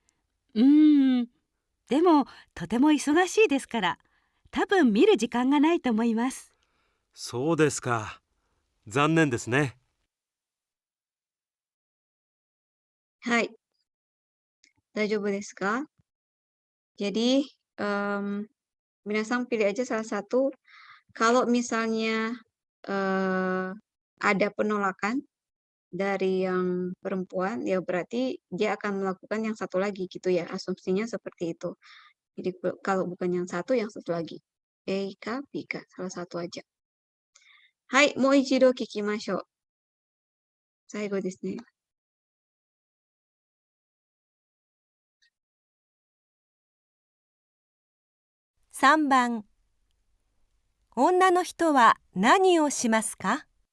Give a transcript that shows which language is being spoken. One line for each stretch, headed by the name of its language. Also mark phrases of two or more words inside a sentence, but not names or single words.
Japanese: でもとても忙しいですから、多分見る時間がないと思います。そうですか。残念ですね。はい。大丈夫ですか?
Indonesian: Jadi, minasan pilih aja salah satu. Kalau misalnya ada penolakan dari yang perempuan, ya berarti dia akan melakukan yang satu lagi gitu ya. Asumsinya seperti itu. Jadi kalau bukan yang satu, yang satu lagi. A kah, B kah? Salah satu aja. Hai,
Japanese: もう一度聞きましょう. 最後ですね. 3番、女の人は何をしますか？